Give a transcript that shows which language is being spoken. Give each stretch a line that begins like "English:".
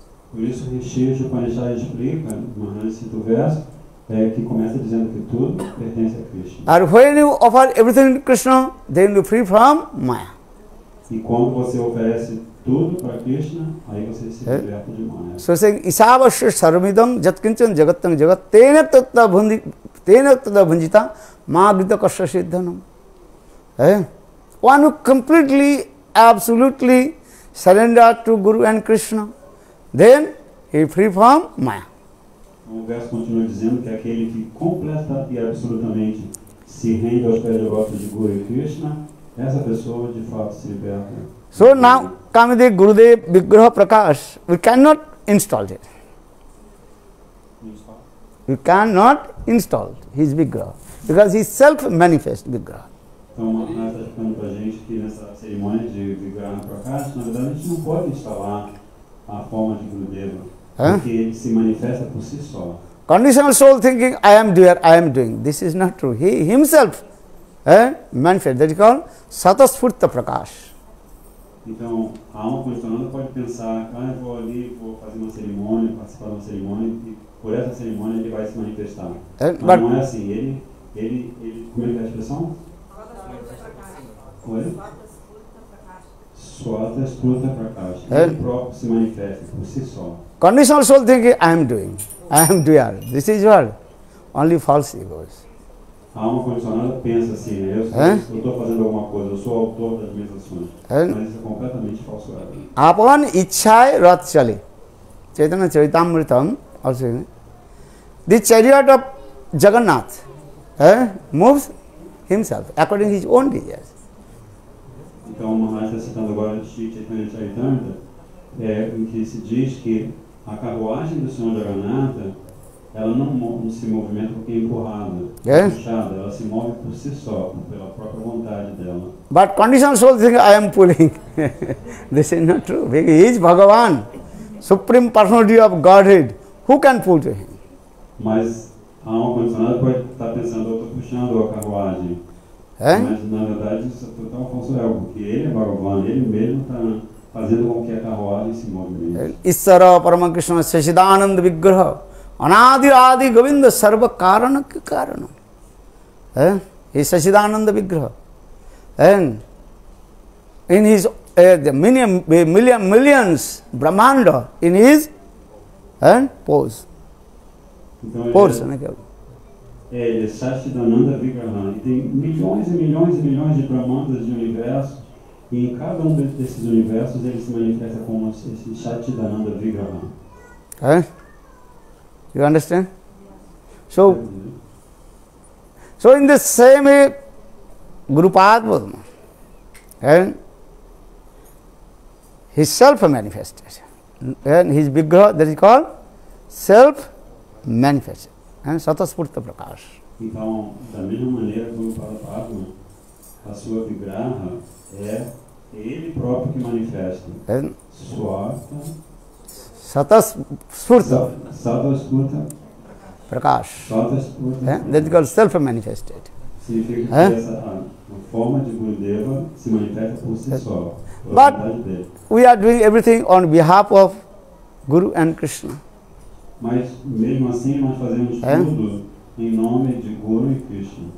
Portuguese: Por isso, Rishi Upanishad explica, Maharaj cita o verso, que começa dizendo que tudo pertence a Krishna.
English: And when you offer everything to Krishna, then you are free from Maya.
Portuguese: E quando você oferece tudo para Krishna, aí você se liberta de Maya.
English: So saying,
Sanskrit: Isavasya sarmidam jatkinchan jagattam jagat, tena takta bhanjita magriddha krishna saddhanam.
English: One who completely, absolutely surrender to Guru and Krishna, then he is free from Maya.
Portuguese: O verso continua dizendo que aquele que completa e absolutamente se rende aos pés devotos de Guru e Krishna, essa pessoa de fato se liberta.
English: So now, Kamide Gurudev Vigraha Prakash, we cannot install it. We cannot install his Vigraha, because he is self-manifest Vigraha.
Portuguese: Então, o Maharaj está explicando para a gente que nessa cerimônia de Vigraha Prakash, na verdade, a gente não pode instalar a forma de Gurudeva, porque ele se manifesta por si só.
English: Conditional soul thinking, I am doer, I am doing. This is not true. He himself manifest. That is called Satasfurta Prakash.
Portuguese: Então, a alma condicionada pode pensar, eu vou ali, vou fazer uma cerimônia, participar de uma cerimônia, e por essa cerimônia ele vai se manifestar. Mas não é assim, ele como é que é a expressão? Swatasfurta Prakash. Ele próprio se manifesta por si só.
English: Conditional soul thinking, I am doing, I am doer. This is what? Only false egos.
Portuguese: A alma condicionada pensa assim, eu estou fazendo alguma coisa, eu sou o autor das minhas ações. Mas isso é completamente falso ego.
Bangla: Apan ichhai rat chale.
English: Chaitanya Charitamritam also. The chariot of Jagannath moves himself according to his own desires.
Portuguese: Então, o Maharaj está citando agora o Shri Chaitanya Charitamrita, em que se diz que a carruagem do Senhor Jagannatha, ela não se movimenta porque é empurrada, puxada, ela se move por si só, pela própria vontade dela.
English: But conditional soul thinking, I am pulling. This is not true. He is Bhagavan, Supreme Personality of Godhead. Who can pull to him?
Portuguese: Mas a alma condicionada pode estar pensando, eu estou puxando a carruagem. Mas na verdade isso é total falso ego, porque ele é Bhagavan, ele mesmo está fazendo com que a carruagem se movimente.
Sanskrit: Isara Parama Krishna Sasidananda Vigraha Anadi Adi Govinda Sarva Karana Ki Karana.
English: He is Sasidananda Vigraha. And in his millions Brahmanda in his pose. Pose,
Portuguese: ele é Sasidananda Vigraha. E tem milhões e milhões e milhões de Brahmandas de universos, e em cada um desses universos ele se manifesta como esse Sasidananda Vigraha.
English: You understand? So in the same way, Guru Padma, he self-manifested. And his Vigraha, that is called self-manifested. Sataspurta Prakash.
Portuguese: Então, da mesma maneira, Guru Padma, A sua vigraha é ele próprio que manifesta.
English: And
Sanskrit: Swata, Satas Spurta Satasputa, Prakash. Satasputa,
English: That is called self-manifested.
Portuguese: significa que a forma de Gurudeva se manifesta por si só.
English: But we are doing everything on behalf of Guru and Krishna.
Portuguese: Mas mesmo assim nós fazemos tudo em nome de Guru e Krishna.